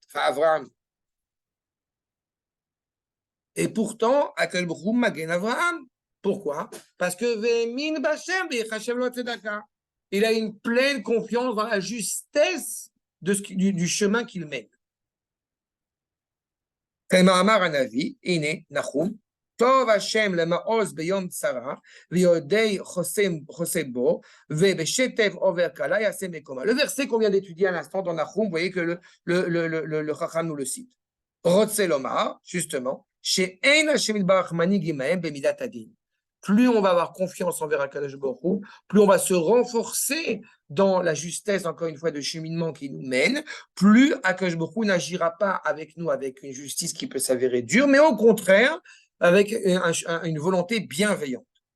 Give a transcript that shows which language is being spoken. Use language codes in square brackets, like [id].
[fr] Enfin, Avraham. Et pourtant, Akadosh Baruch Hu magen Avraham. Pourquoi? Parce que [he] Ve'emin b'Hashem v'yechashem lo tzedaka. [fr] Il a une pleine confiance dans la justesse du chemin qu'il mène. [he] כמאמר הנביא, הנה, נחום, טוב השם למעוז ביום צרה, ויודעי חוסה בו, ובשטף עובר קלה יעשה מקומה. [fr] Le verset qu'on vient d'étudier à l'instant dans Nahum, vous voyez que le Chacham nous le cite. [he] רוצה לומר, [fr] justement, [he] שאין השם יתברך מנהיג עמהם במידת הדין. [fr] Plus on va avoir confiance envers Akadosh Baruch Hu, plus on va se renforcer dans la justesse, encore une fois, de cheminement qui nous mène, plus Akadosh Baruch Hu n'agira pas avec nous avec une justice qui peut s'avérer dure, mais au contraire, avec une volonté bienveillante.